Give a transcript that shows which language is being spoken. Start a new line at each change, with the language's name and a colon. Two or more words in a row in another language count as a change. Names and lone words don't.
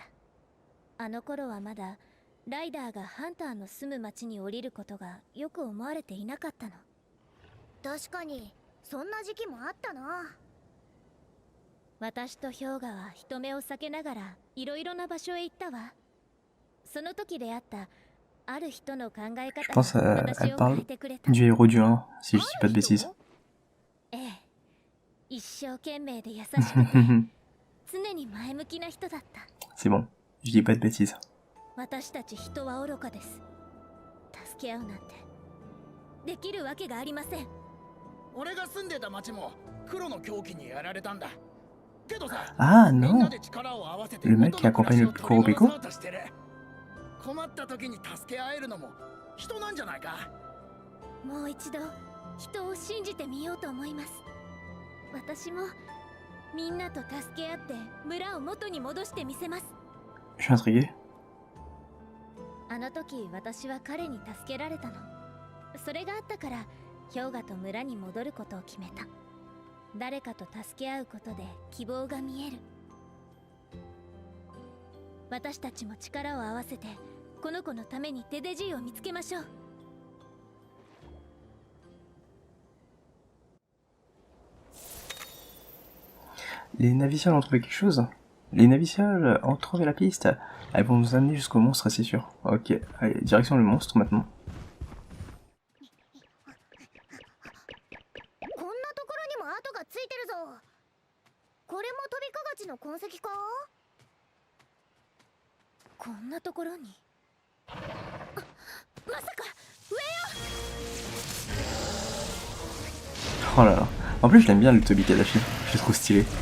Japanese: あの頃はまだライダーがハンターの住む町に降りることがよく思われていなかったの。確かにそんな時期もあったな。私と氷河は人目を避けながらいろいろな場所へ行ったわ。その時出会ったある人の考え方が私を変えてくれた。
French: Du héros du 1, si je dis pas de bêtises.
Japanese: ええ、一生懸命で優しくて常に前向きな人だった。
French: C'est bon, je dis pas de bêtises.
Japanese: 私たち人は愚かです。助け合うなんてできるわけがありません。俺が住んでた町も黒の狂気にやられたんだ。けどさ、 Ah みん
French: non,
Japanese: なで力を合わせて
French: le mec qui accompagne le plus gros Beko.
Japanese: 困った時に助け合えるのも人なんじゃないか。もう一度人を信じてみようと思います。私もみんなと助け合って村を元に戻してみせます。
French: Je suis intrigué.
Japanese: あの時私は彼に助けられたの。それがあったから氷河と村に戻ることを決めた。誰かと助け合うことで希望が見える。私たちも力を合わせてこの子のためにデデジーを見つけましょう。
French: Les navicioles ont trouvé quelque chose? Les navicioles ont trouvé la piste. Elles vont nous amener jusqu'au monstre, c'est sûr. Ok, allez, direction le monstre maintenant.
Japanese: こんなところにも跡がついてるぞ。これもトビカガチの痕跡か？こんなところに。まさか上よ。
French: Oh là là. En plus, je l'aime bien le Tobi Kadashi. Je le trouve stylé.